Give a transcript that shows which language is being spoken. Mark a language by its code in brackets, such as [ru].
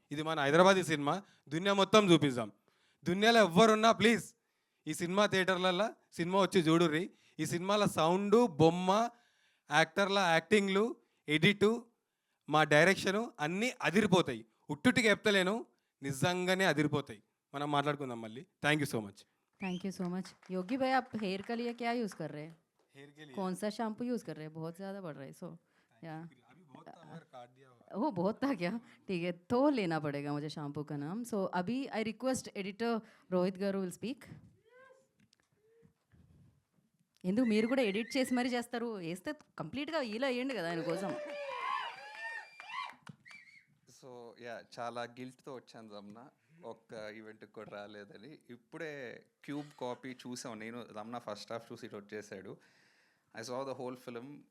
[te] ఇది మన హైదరాబాదీ సినిమా, దునియా మొత్తం చూపిద్దాం. దునియాలో ఎవ్వరున్నా ప్లీజ్ ఈ సినిమా థియేటర్లలో సినిమా వచ్చి చూడుర్రి. ఈ సినిమాల సౌండు, బొమ్మ, యాక్టర్ల యాక్టింగ్లు, ఎడిటు, మా డైరెక్షను అన్నీ అదిరిపోతాయి. ఉట్టుటికి చెప్తలేను, నిజంగానే అదిరిపోతాయి. మనం మాట్లాడుకుందాం మళ్ళీ. [en] Thank you so much. Thank you so much. [hi] योगी भाई आप हेयर के लिए क्या यूज़ कर रहे हैं? कौन सा शैम्पू यूज़ कर रहे हैं? बहुत ज़्यादा बढ़ रहा है सो या वो बहुत था क्या? ठीक है, तो लेना पड़ेगा मुझे शैम्पू का नाम. सो अभी [en] I request editor Rohit garu will speak. [te] ఎందుకు మీరు కూడా ఎడిట్ చేసి మరీ చేస్తారు? వేస్తే కంప్లీట్గా ఇలా వేయండి కదా ఆయన కోసం. సో యా చాలా గిల్ట్తో వచ్చాను రమణ, ఒక్క ఈవెంట్కి కూడా రాలేదని. ఇప్పుడే క్యూబ్ కాపీ చూసాం నేను. రమణ ఫస్ట్ హాఫ్ చూసి ఇటు వచ్చేసాడు. [en] I saw the whole film.